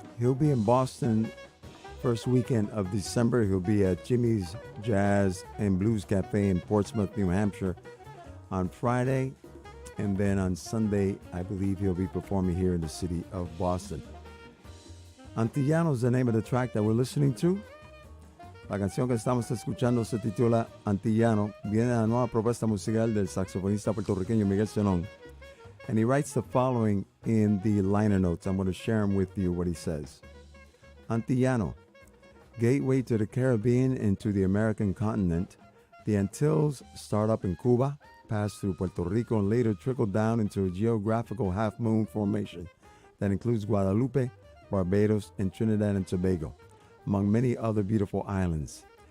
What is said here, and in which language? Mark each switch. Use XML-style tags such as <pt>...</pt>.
<en>He'll be in Boston first weekend of December. He'll be at Jimmy's Jazz and Blues Cafe in Portsmouth, New Hampshire on Friday. And then on Sunday, I believe he'll be performing here in the city of Boston. Antillano is the name of the track that we're listening to.</en> <es>La canción que estamos escuchando se titula Antillano. Viene de la nueva propuesta musical del saxofonista puertorriqueño Miguel Zenón.</es> <en>And he writes the following in the liner notes. I'm going to share them with you, what he says. Antillano, gateway to the Caribbean and to the American continent. The Antilles start up in Cuba, pass through Puerto Rico, and later trickle down into a geographical half-moon formation that includes Guadalupe, Barbados, and Trinidad and Tobago, among many other beautiful islands.</en>